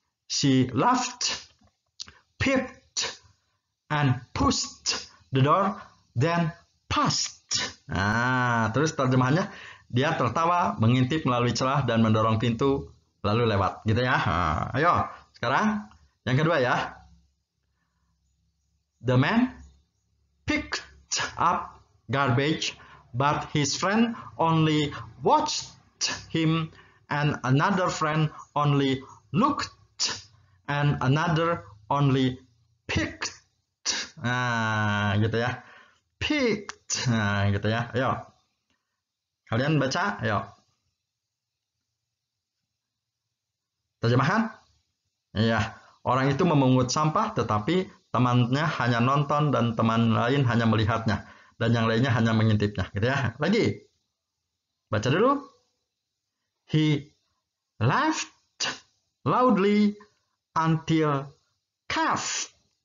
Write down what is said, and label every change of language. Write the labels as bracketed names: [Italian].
[English] She laughed, peeped, and pushed the door, then passed. [Indonesian] Nah, terus terjemahannya, dia tertawa, mengintip melalui celah dan mendorong pintu lalu lewat, gitu ya. Nah, ayo, sekarang yang kedua ya. [English] The man picked up garbage, but his friend only watched him, and another friend only looked, and another only picked. [Indonesian] Nah, gitu ya. Picked. Nah, gitu ya. Ayo. Kalian baca, ayo. Terjemahan? Iya. Orang itu memungut sampah, tetapi temannya hanya nonton dan teman lain hanya melihatnya. Dan yang lainnya hanya mengintipnya. Gitu ya. Lagi. Baca dulu. [English] He laughed loudly until coughed.